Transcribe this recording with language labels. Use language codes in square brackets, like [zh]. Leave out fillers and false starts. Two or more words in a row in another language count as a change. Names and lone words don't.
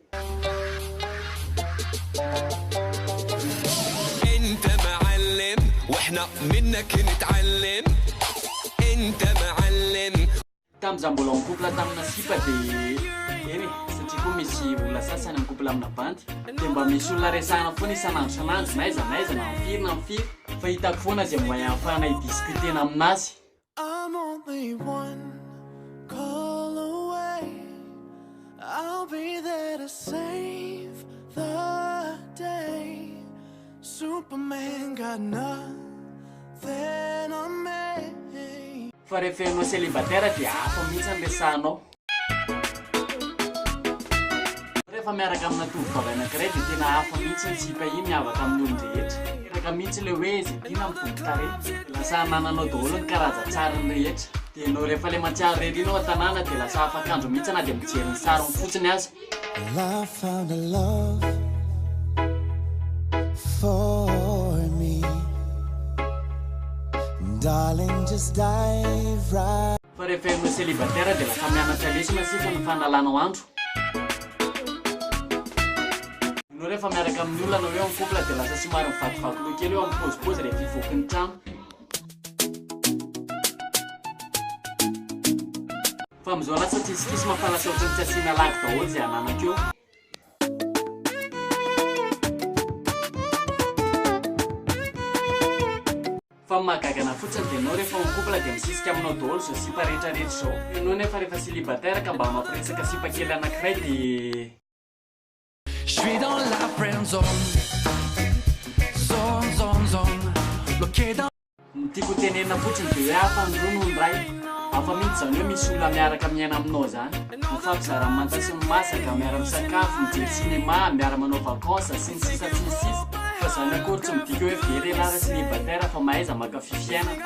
[ar] انت معلم واحنا منك نتعلم انت معلم. [mg] Tamin'izaho mbola [fr] en couple [mg] tamina sipa dia eny satria koa misy olona sasany [fr] en couple [mg] amina bandy dia mba misy olona resahana foana isan'andro isan'andro na aiza na mifiry fa hitako foana zay moyen ahafahana hidiscutena aminazy. [en] I'm only one call away. I'll be there to save the day. Superman got nothing on me. [mg] Fa rehefa ianao célibataire dia hafa mihitsy ny resahanao. Rehefa miaraka amina tovovavy anankiray dia tena hafa mihitsy ny sipa iny miavaka amin'ny olon-drehetra. Iraka mihitsy le hoe izay tiana mitombo tarehy. Lasa hanananao daholo ny karaza-tsarany rehetra. Dia ianao rehefa le matsiaro rery ao an-tanàna dia lasa afakandro mihitsy na dia mijery ny sariny fotsiny aza. [en] Well, I found a love for me. Darling, just dive right. [mg] Fa rehefa ianao célibataire dia lasa mianatra lesona sisa ny fanalanao andro. Ianao rehefa miaraka amin'ny olona anao eo [fr] en couple [mg] dia lasa somary mivakivaky kely eo amin'ny pôzipôzy rehefa hivoaka ny trano. Fa amin'izao lasa tsisikisy mampalasa ohatry ny tsy asiana lagy daholo izay ananako eo. Fa mahagagana fotsiny dia ianao rehefa [fr] en couple [mg] dia misisika aminao daholo izao sipa rehetrarehetra izao. Ianao nefa rehefa célibataire ka mba mampiresaka sipa kely anankiray dia [fr] Je suis dans la friend zone. Zone. Bloqué dans. [mg] tiako tenena fotsiny dia hoe hafa ny roa noho ny ray. Hafa mihitsy zany hoe misy olona miaraka miaina aminao zany. Mifampizara manta sy masaka, miara misakafo, mijery cinéma, miara manao vacances sy ny sisa. Fa zany akory tsy midika hoe very rara célibataire fa mahaiza mankafy fiainana.